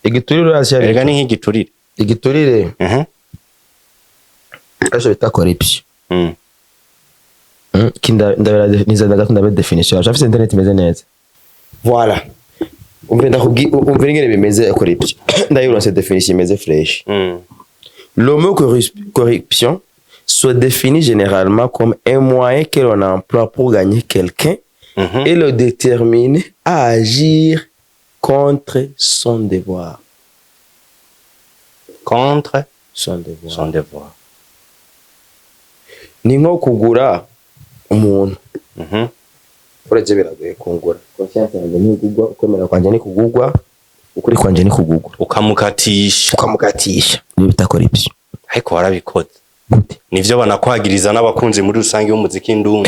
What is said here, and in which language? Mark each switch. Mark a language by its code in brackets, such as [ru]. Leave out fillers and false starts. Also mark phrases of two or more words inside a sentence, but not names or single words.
[rn] igiturire urashya erega ni nk'igiturire igiturire aje bita corruption kinda ndabera nizada ndabe definition afite internet imeze neza voilà umve ngene bimeze corruption ndayibona [fr] cette définition imeze fresh le mot corruption se définit généralement comme un moyen que l'on emploie pour gagner quelqu'un et le déterminer à agir contre son devoir. Contre son devoir. Son devoir. [rn] Ni nko kugura umuntu. Uretse biragoye kungura. Confiance yanjye ni kugurwa, ukwemera kwanje ni kugurwa, ukuri kwanje ni kugurwa. Ukamukatisha. Ni bita corruption. Ariko warabikoze. Nivyo banakwagiriza n'abakunzi muri rusange y'umuziki ndundi.